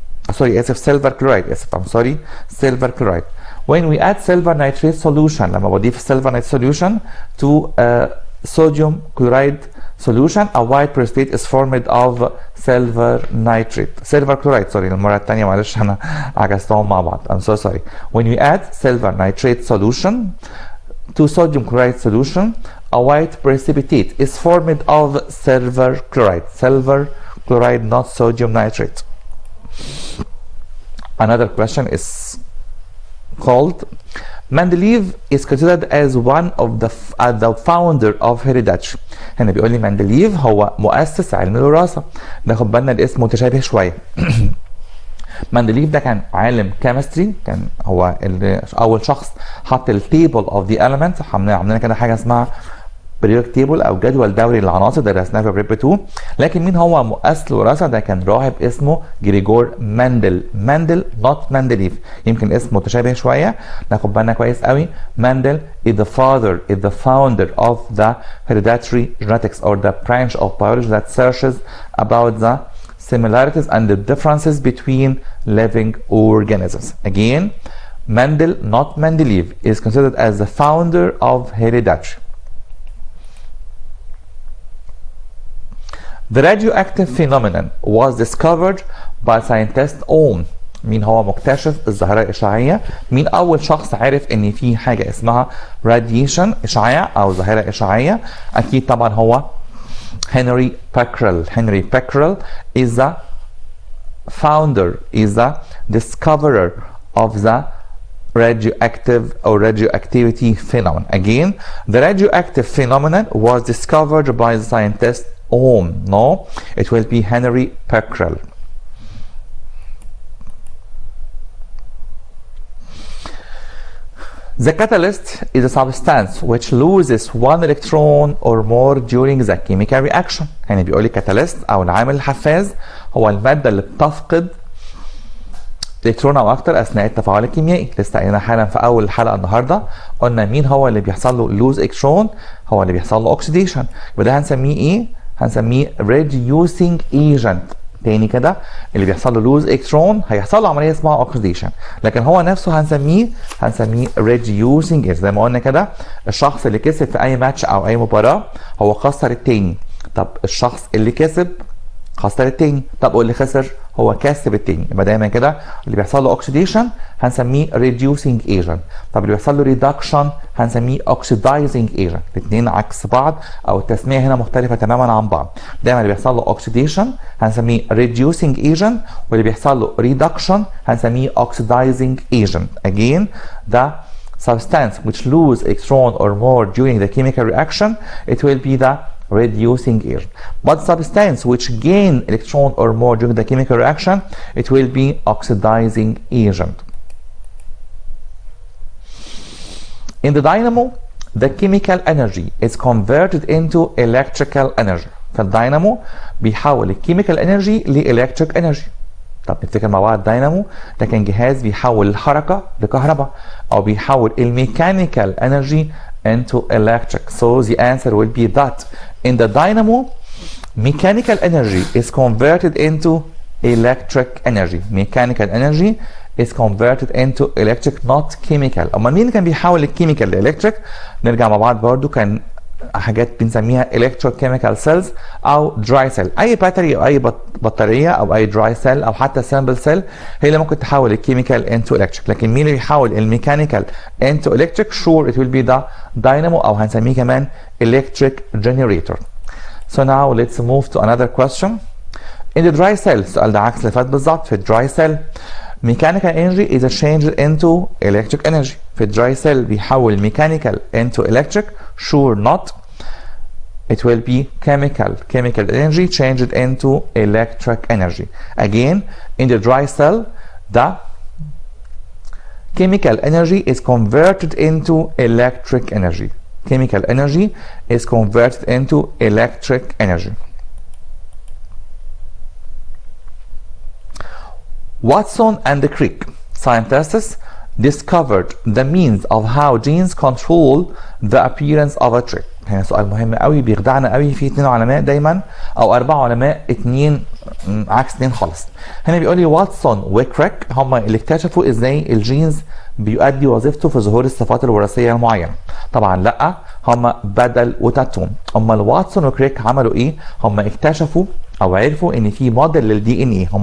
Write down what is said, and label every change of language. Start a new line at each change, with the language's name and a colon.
Arabic: سوري اسف، سيلفر كلورايد، اسف ام سوري، سيلفر كلورايد.
English: when we add silver nitrate solution،
Arabic: لما بضيف
English: silver nitrate solution to sodium chloride solution a white precipitate is formed of silver nitrate.
Arabic: silver chloride سوري المرة الثانية معلش أنا عكستهم مع بعض.
English: I'm so sorry. when we add silver nitrate solution to sodium chloride solution a white precipitate is formed of silver chloride. silver chloride, not sodium nitrate. Another question is called Mendeleev is considered as one of the founder of hereditary.
Arabic: هنا بيقول لي مندليف هو مؤسس علم الوراثة. ناخد بالنا الاسم متشابه شوية. مندليف ده كان عالم كيمستري، كان هو اللي اول شخص حط
English: التيبل of the elements.
Arabic: عملنا كده حاجة اسمها بريودك تيبل او جدول دوري للعناصر، درسناه في بريب 2. لكن مين هو مؤسس الوراثه؟ ده كان راهب اسمه جريجور مندل. مندل نوت مندليف، يمكن اسم متشابه شويه، ناخد بالنا كويس قوي.
English: Mendel is the founder of the hereditary genetics or the branch of biology that searches about the similarities and the differences between living organisms. Again, Mendel, not Mendeleev, is considered as the founder of hereditary. The radioactive phenomenon was discovered by scientist Ohm.
Arabic: مين هو مكتشف الظاهرة الإشعاعية؟ مين أول شخص عرف إن في حاجة اسمها radiation إشعاع أو ظاهرة إشعاعية؟ أكيد طبعا هو هنري بيكرل.
English: Henry Becquerel is the founder, is the discoverer of the radioactive or radioactivity phenomenon. Again, the radioactive phenomenon was discovered by the scientist Ohm. No, it will be Henry Becquerel. The catalyst is a substance which loses one electron or more during the chemical reaction.
Arabic: يعني بيقول لي catalyst او العامل الحفاز هو المادة اللي بتفقد الكترون او اكتر اثناء التفاعل الكيميائي. لسه قايلين حالا في اول الحلقه النهارده، قلنا مين هو اللي بيحصل له لوز الكترون؟ هو اللي بيحصل له اوكسيديشن. يبقى ده هنسميه ايه؟ هنسميه reducing agent. تاني كده، اللي بيحصل له لوز الكترون هيحصل له عمليه اسمها اوكسيديشن، لكن هو نفسه هنسميه reducing agent. زي ما قلنا كده، الشخص اللي كسب في اي ماتش او اي مباراه هو خسر التاني. طب الشخص اللي كسب خسر التاني، طب واللي خسر هو كسب التاني. يبقى دايما كده اللي بيحصل له اوكسيديشن هنسميه reducing agent. طب اللي بيحصل له ريدكشن هنسميه oxidizing agent. الاثنين عكس بعض او التسميه هنا مختلفه تماما عن بعض. دايما اللي بيحصل له اوكسيديشن هنسميه reducing agent، واللي بيحصل له ريدكشن هنسميه oxidizing agent.
English: Again, the substance which lose electron or more during the chemical reaction, it will be the reducing agent. But substance which gain electron or more during the chemical reaction, it will be oxidizing agent. In the dynamo, the chemical energy is converted into electrical energy.
Arabic: فالدينامو بيحول الكيميكال انرجي لإلكتريك انرجي. طب نفتكر مع بعض، الدينامو ده كان جهاز بيحول الحركة لكهرباء أو بيحول الميكانيكال انرجي
English: into electric. So the answer will be that in the dynamo, mechanical energy is converted into electric energy. Mechanical energy is converted into electric, not chemical.
Arabic: أما مين كان بيحول الكيميكال لإلكتريك؟ نرجع مع بعض برضو، كان حاجات بنسميها electrochemical cells او dry cell. اي باتري او اي بطاريه او اي dry cell او حتى simple cell هي اللي ممكن تحول الكيميكال
English: into electric.
Arabic: لكن مين اللي بيحول الميكانيكال into electric؟
English: sure it will be the dynamo
Arabic: او هنسميه كمان electric generator.
English: So now let's move to another question. In the dry cell،
Arabic: السؤال ده عكس اللي فات بالظبط.
English: في dry cell mechanical energy is changed into electric energy. في dry cell بيحول mechanical into electric. sure not. It will be chemical energy changed into electric energy. Again, in the dry cell, the chemical energy is converted into electric energy. Chemical energy is converted into electric energy. Watson and Crick, scientists, discovered the means of how genes control the appearance of a trait.
Arabic: هنا سؤال مهم قوي بيخدعنا قوي. في 2 علماء دايما او 4 علماء، 2 عكس 2 خالص. هنا بيقول لي واتسون وكريك هم اللي اكتشفوا ازاي الجينز بيؤدي وظيفته في ظهور الصفات الوراثيه المعينه. طبعا لا، هم بدل وتهتم. امال واتسون وكريك عملوا ايه؟ هم اكتشفوا او عرفوا ان في موديل للدي ان اي.